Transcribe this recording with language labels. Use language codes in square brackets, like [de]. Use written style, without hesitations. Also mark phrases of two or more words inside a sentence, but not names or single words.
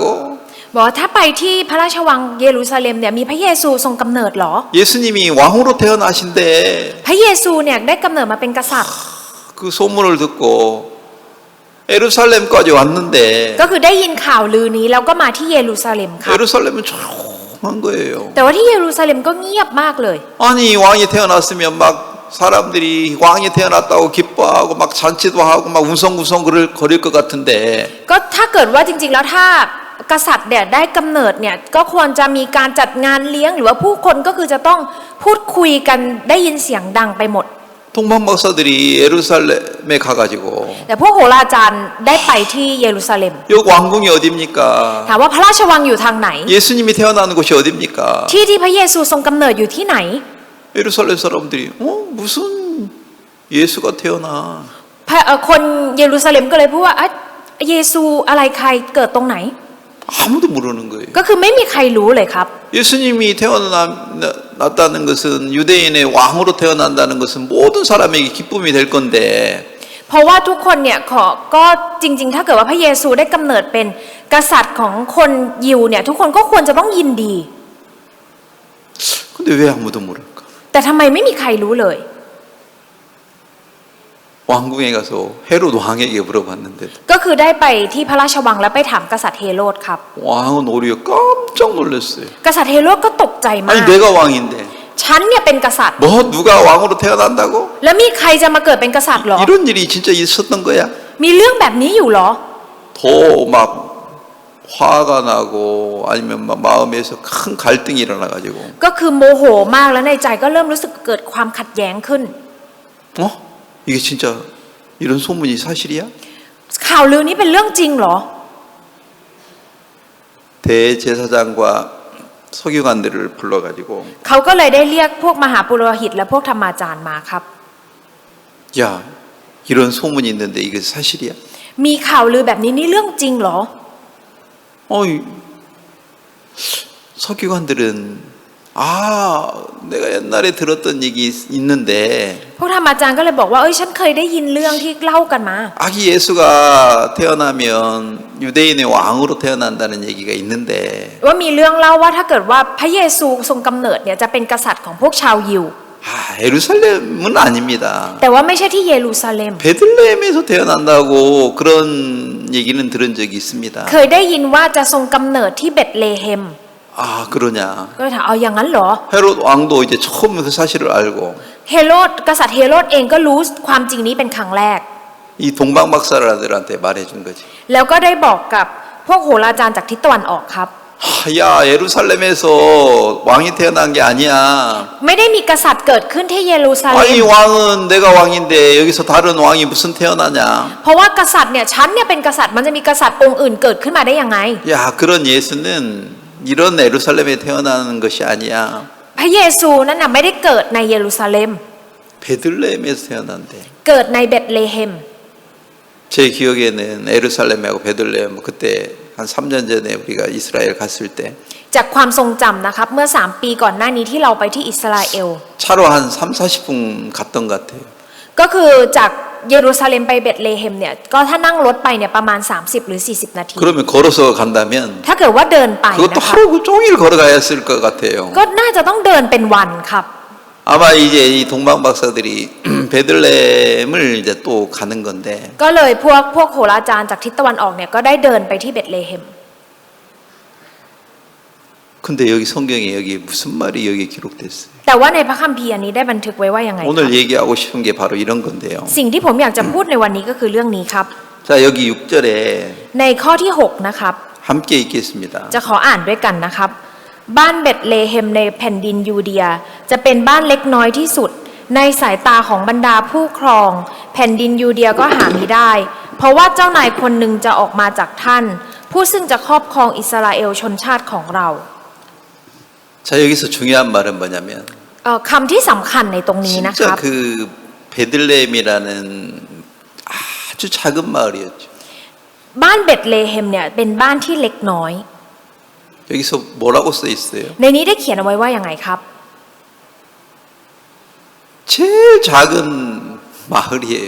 [th] บอกว่าถ้าไปที่พระราชวังเยรูซาเล็มเนี่ยมีพระเยซูทรงกำเนิดเหรอ [ko] 예수님이 왕으로 태어나신대. [th] พระเยซูเนี่ยได้กำเนิดมาเป็นกษัตริย์ [ko] 그 소문을 듣고 예루살렘까지 왔는데 [th] ก็คือได้ยินข่าวลือนี้แล้วก็มาที่เยรูซาเล็มครับ [ko] 예루살렘은 조용한 거예요. [th] แต่ว่าที่เยรูซาเล็มก็เงียบมากเลย [ko] 아니 왕이 태어났으면 막 사람들이 왕이 태어났다고 기뻐하고 막 잔치도 하고 막 웅성웅성 거릴 것 같은데 [th] ก็ถ้าเกิดว่าจริงๆแล้วถ้ากษัตริย์เนี่ยได้กำเนิดเนี่ยก็ควรจะมีการจัดงานเลี้ยงหรือว่าผู้คนก็คือจะต้องพูดคุยกันได้ยินเสียงดังไปหมด [ko] 동방 박사들이 예루살렘에 가가지고 [th] แต่พวกโหราจารย์ได้ไปที่เยรูซาเล็ม [ko] 여기 왕궁이 어딥니까? [th] ถามว่าพระราชวังอยู่ทางไหน [ko] 예수님이 태어나는 곳이 어딥니까? [th] ที่พระเยซูทรงกำเนิดอยู่ที่ไหน [ko] 예루살렘 사람들이 무슨 예수가 태어나? [th] คนเยรูซาเล็มก็เลยพูดว่าเยซูอะไรใครเกิดตรงไหน [ko] 아무도 모르는 거예요. [th] ก็คือไม่มีใครรู้เลยครับ [ko] 예수님이 태어났다는 것은 유대인의 왕으로 태어난다는 것은 모든 사람에게 기쁨이 될 건데 [th] เพราะว่าทุกคนเนี่ยก็จริงๆถ้าเกิดว่าพระเยซูได้กำเนิดเป็นกษัตริย์ของคนยิวเนี่ยทุกคนก็ควรจะต้องยินดี [ko] 근데 왜 아무도 모를까? [th] แต่ทำไมไม่มีใครรู้เลย [ko] 왕궁에 가서 헤롯 왕에게 물어봤는데도 [th] ก็คือได้ไปที่พระราชวังแล้วไปถามกษัตริย์เฮโรดครับ [ko] 왕은 오히려 깜짝 놀랐어요. [th] กษัตริย์เฮโรดก็ตกใจมา [ko] 아니 [th] ก [ko] 내가 왕인데 [th] ฉันเนี่ยเป็นกษัตริย์ [ko] 뭐 누가 왕으로 태어난다고? [th] แล้วมีใครจะมาเกิดเป็นกษัตริย์หรอ [ko] 이런 일이 진짜 있었던 거야? [th] มีเรื่องแบบนี้อยู่หรอ [ko] 더 막 화가 나고 아니면 막 마음에서 큰 갈등이 일어나 가지고 [th] ก็คือโมโหมากแล้วในใจก็เริ่มรู้สึกเกิดความขัดแย้งขึ้น [ko] 이게 진짜 이런 소문이 사실이야? [th] ข่าวลือนี้เป็นเรื่องจริงเหรอ [ko] 대제사장과 서기관들을 불러 가지고 [th] เขาก็เลยได้เรียกพวกมหาปุโรหิตและพวกธรรมาจารย์มาครับ [ko] 야, 이런 소문이 있는데 이게 사실이야? [th] มีข่าวลือแบบนี้นี่เรื่องจริงเหรอ [ko] 이 서기관들은 내가 옛날에 들었던 얘기 있는데 [th] พวกธรรมาจารย์ก็เลยบอกว่าฉันเคยได้ยินเรื่องที่เล่ากันมา [ko] 아기 예수가 태어나면 유대인의 왕으로 태어난다는 얘기가 있는데 [th] ว่ามีเรื่องเล่าว่าถ้าเกิดว่าพระเยซูทรงกำเนิดเนี่ยจะเป็นกษัตริย์ของพวกชาวยิว [ko] 예루살렘은 아닙니다. [th] แต่ว่าไม่ใช่ที่เยรูซาเล็ม [ko] 베들레헴에서 태어난다고 그런 얘기는 들은 적이 있습니다. [th] เคยได้ยินว่าจะทรงกำเนิดที่เบธเลเฮม [ko] 그러냐? [th] ก็เลยถามเอาอย่างนั้นเหรอ [ko] 헤롯 왕도 이제 처음 그 사실을 알고 [th] เฮโรดกษัตริย์เฮโรดเองก็รู้ความจริงนี้เป็นครั้งแรก [ko] 이 동방박사들한테 말해준 거지. [th] แล้วก็ได้บอกกับพวกโหราจารย์จากทิศตะวันออกครับ [ko] 야, 예루살렘에서 왕이 태어난 게 아니야. [th] ไม่ได้มีกษัตริย์เกิดขึ้นที่เยรูซาเล็ม [ko] 아니 왕은 내가 왕인데 여기서 다른 왕이 무슨 태어나냐? [th] เพราะว่ากษัตริย์เนี่ยฉันเนี่ยเป็นกษัตริย์มันจะมีกษัตริย์องค์อื่นเกิดขึ้นมาได้ยังไง [ko] 야, 그런 예수는 이런 예루살렘에 태어나는 것이 아니야. [th] พระเยซูนั้นน่ะไม่ได้เกิดในเยรูซาเล็ม [ko] 베들레헴에서 태어난대. [th] เกิดในเบธเลเฮม [ko] 제 기억에는 예루살렘하고 베들레헴 그때 한 3년 전에 우리가 이스라엘 갔을 때 [th] จากความทรงจำนะครับเมื่อ3 ปีก่อนหน้านี้ที่เราไปที่อิสราเอล [ko] 차로 한 3-40분 갔던 것 같아요. [th] ก็คือจากเยรูซาเล็มไปเบธเลเฮมเนี่ยก็ถ้านั่งรถไปเนี่ยประมาณ30หรือ40นาที [ko] 그러면 걸어서 간다면 [th] ถ้าเกิดว่าเดินไป [ko] 그것도 [th] นะคะ [ko] 하루 종일 걸어가야 했을 것 같아요. [th] ก็น่าจะต้องเดินเป็นวันครับ [ko] 아마 이제 이 동방 박사들이 베들레헴을 이제 또 가는 건데 [th] ก็เลยพวกโหราจารย์จากทิศตะวันออกเนี่ยก็ได้เดินไปที่เบธเลเฮม [ko] 근데 여기 성경에 여기 무슨 말이 여기 기록됐어요? [th] แต่ว่าในพระคัมภีร์อันนี้ได้บันทึกไว้ว่ายังไงครับ [ko] 오늘 얘기하고 싶은 게 바로 이런 건데요. [th] สิ่งที่ผมอยากจะพูดในวันนี้ก็คือเรื่องนี้ครับ [ko] 자, 여기 6절에 [th] ในข้อที่6นะครับ [ko] 함께 읽겠습니다. [th] จะขออ่านด้วยกันนะครับ บ้านเบธเลเฮมในแผ่นดินยูเดียจะเป็นบ้านเล็กน้อยที่สุดในสายตาของบรรดาผู้ครอง แผ่นดินยูเดียก็หามิได้ เพราะว่าเจ้านายคนหนึ่งจะออกมาจากท่าน ผู้ซึ่งจะครอบครองอิสราเอลชนชาติของเรา [ko] 자, 여기서 중요한 말은 뭐냐면 [th] คำที่สำคัญในตรงนี้นะค [ko] 진짜 [th] รับ [ko] 그 베들레헴이라는 아주 작은 마을이었죠. [th] บ้านเบธเลเฮมเนี่ยเป็นบ้านที่เล็กน้อย [ko] 여기서 뭐라고 써 있어요? [th] ในนี้ได้เขียนเอาไว้ว่าอย่างไงครับ [ko] 제일 작은 마을이에요.